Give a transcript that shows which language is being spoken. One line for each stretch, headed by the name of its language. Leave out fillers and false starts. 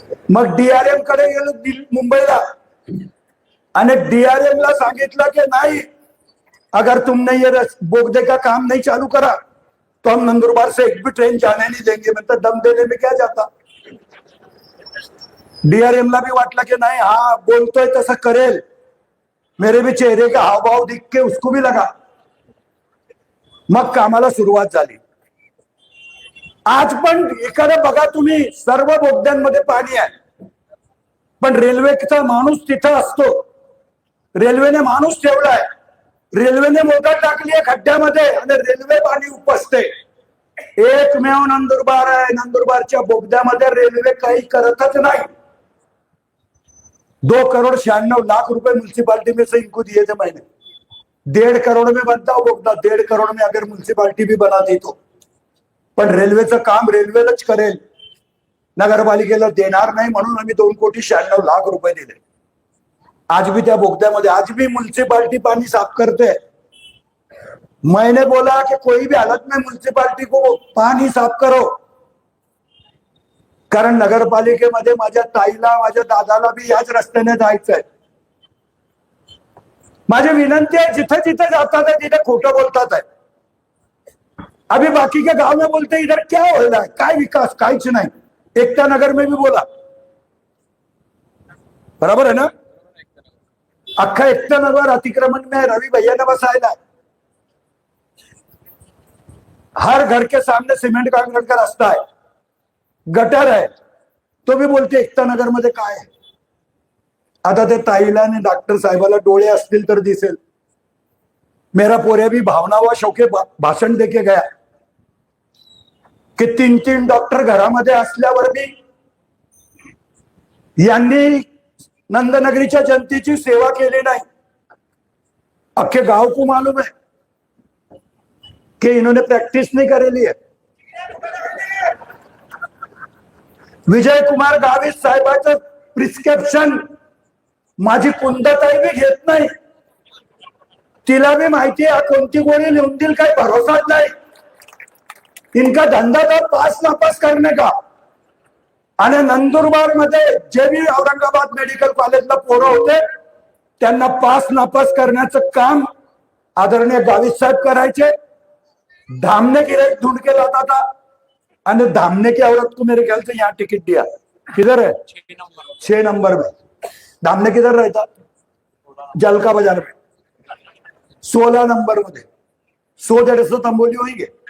Marathi: मग डीआरएम कडे गेलो मुंबईला आणि डीआरएम ला सांगितलं की नाही,
Hindi: अगर तुमने ये बोगदे का काम नहीं चालू करा तो हम नंदुरबार से एक भी ट्रेन जाने नहीं देंगे. मतलब दम देने में क्या जाता.
Marathi: डीआरएम ला भी वाटलं की नाही, हा बोलतोय तसं करेल.
Hindi: मेरे भी चेहरे का हावभाव दिख के उसको भी लगा.
Marathi: मग कामाला सुरुवात झाली. आज पण एखादं बघा तुम्ही, सर्व बोगद्यांमध्ये पाणी आहे, पण रेल्वेचा माणूस तिथं असतो. रेल्वेने माणूस ठेवलाय, रेल्वेने मोटर टाकली आहे खड्ड्यामध्ये आणि रेल्वे पाणी उपसते. एकमेव नंदुरबार आहे, नंदुरबारच्या बोगद्यामध्ये रेल्वे काही करतच नाही.
Hindi: 2,96,00,000 रुपए म्युनिसिपालिटी में से इनको दिए थे मैंने. 1.5 करोड़ में बनता हो बोगदा, 1.5 करोड़ में अगर म्युनिसिपालिटी भी बनाती तो.
Marathi: पण रेल्वेचं काम रेल्वेलाच करेल, नगरपालिकेला देणार नाही, म्हणून आम्ही 2,96,00,000 रुपए दिले. आज भी त्या बोगद्यामध्ये आज भी म्युनिसिपालिटी पानी साफ करते.
Hindi: मैंने बोला कि कोई भी हालत में म्युनिसिपालिटी को पानी साफ करो,
Marathi: कारण नगरपालिकेमध्ये माझ्या ताईला, माझ्या दादाला भी याच रस्त्याने जायचंय. माझी विनंती आहे, जिथे जिथे जातात आहे तिथे खोटं बोलतात आहे.
Hindi: अभी बाकी के गांव में बोलते इधर क्या हो रहा है,
Marathi: काय विकास, काहीच नाही.
Hindi: एकता नगर में भी बोला, बराबर है ना? अख्खा एकता नगर अतिक्रमण में रवि भैया ने बसाया। हर घर के सामने सिमेंट कांक्रीट का रास्ता है, गटर है, तो भी बोलते
Marathi: एकता नगर मध्ये काय आहे? आता ते ताईला आणि डॉक्टर साहेबाला डोळे असतील तर दिसेल।
Hindi: मेरा पोरे भी भावना व शौके भाषण देके गया
Marathi: कि 3-3 डॉक्टर घरामध्ये असल्यावर भी यांनी नंदनगरीच्या जनतेची सेवा केली नाही।
Hindi: अख्खे गांव को मालूम है कि इन्होंने प्रैक्टिस नहीं करेली है।
Marathi: विजय कुमार गावित साहेबाचं प्रिस्क्रिप्शन माझी कुंदताई भी घेत नाही। तिला भी माहिती आहे कोणती गोळी लिहून देईल काही भरोसाच नाही।
Hindi: इनका धंदा था पास नापास करने का।
Marathi: आणि नंदुरबार मध्ये जे भी औरंगाबाद मेडिकल कॉलेजला पोरं होते त्यांना पास नापास करण्याचं काम आदरणीय गावित साहेब करायचे।
Hindi: धामने की रेट ढूंढ के लाता था और धामने की औरत को मेरे ख्याल से यहाँ टिकट दिया। किधर है? 6 नंबर में। धामने किधर रहता? जलका बाजार में। 16 नंबर मध्ये 100-150 तंबोली होंगे।